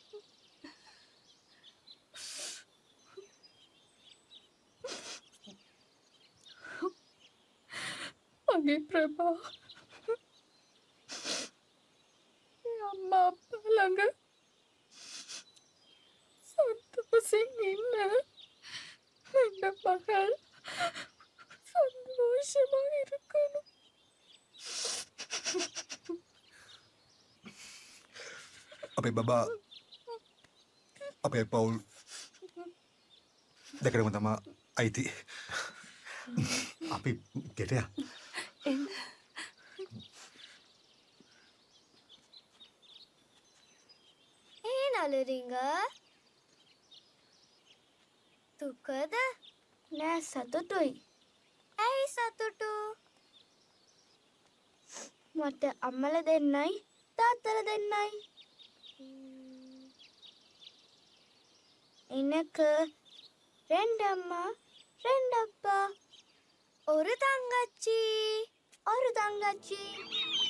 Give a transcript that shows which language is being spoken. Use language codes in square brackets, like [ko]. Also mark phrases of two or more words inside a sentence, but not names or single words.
[si] මගේ ප්‍රභා අම්මා අප්පා ළඟ සතුටින් ඉන්න [ta] இந்த மகள் சந்தோஷமா இருக்கணும் [si] අපේ බබා අපේ පවුල් දෙකටම තමා අයිති අපි ගෙටයා ඒ නලරිංග දුකද නෑ සතුටුයි ඇයි සතුටු මට අම්මල දෙන්නයි තාත්තල දෙන්නයි [ta] எனக்கு ரெண்டு அம்மா ரெண்டு அப்பா ஒரு தங்கச்சி